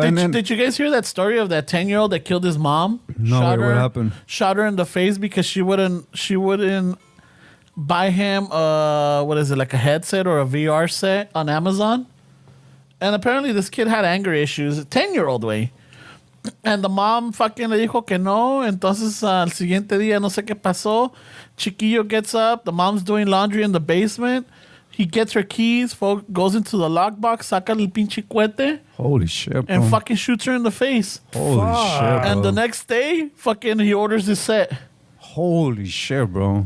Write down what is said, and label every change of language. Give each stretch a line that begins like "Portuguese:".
English: Did you guys hear that story of that 10-year-old that killed his mom? No, what happened? Shot her in the face because she wouldn't buy him like a headset or a VR set on Amazon. And apparently this kid had anger issues, 10-year-old way. And the mom fucking
Spanish: le dijo que no. Entonces al siguiente día no sé qué pasó.
English: Chiquillo gets up. The mom's doing laundry in the basement. He gets her keys, goes into the lockbox,
Spanish: saca el pinche cuete.
English: Holy shit, bro. And fucking shoots her in the face. Holy shit, bro. And the next day, fucking he orders his set. Holy shit, bro.